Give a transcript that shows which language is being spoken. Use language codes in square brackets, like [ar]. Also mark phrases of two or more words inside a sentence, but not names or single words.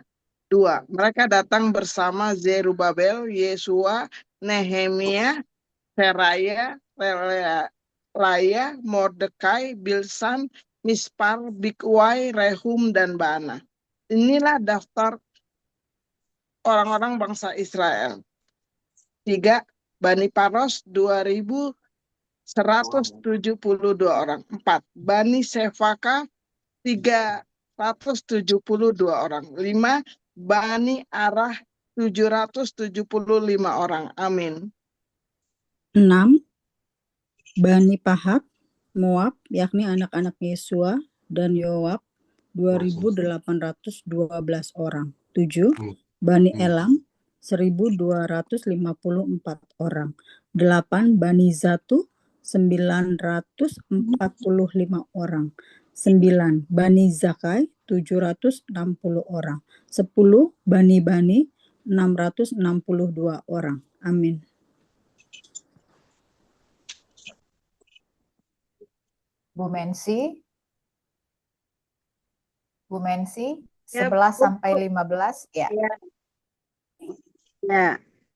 [id] 2. Mereka datang bersama Zerubabel, Yesua, Nehemia, Seraya, Laya, Mordekai, Bilsan, Mispar, Bikwai, Rehum, dan Baana. Inilah daftar orang-orang bangsa Israel. 3. Bani Paros 2.172 orang. 4. Bani Sefaka 372 orang. 5. Bani Arah 775 orang. Amin. 6. Bani Pahat, Moab, yakni anak-anak Yesua dan Yoab, 2.812 orang. 7. Bani Elam, 1.254 orang. 8. Bani Zatu, 945 orang. 9. Bani Zakai, 760 orang. 10. Bani, 662 orang. Amin. Bu Mensi, Ya, 11 Bu. sampai 15, ya. Ya. Ya.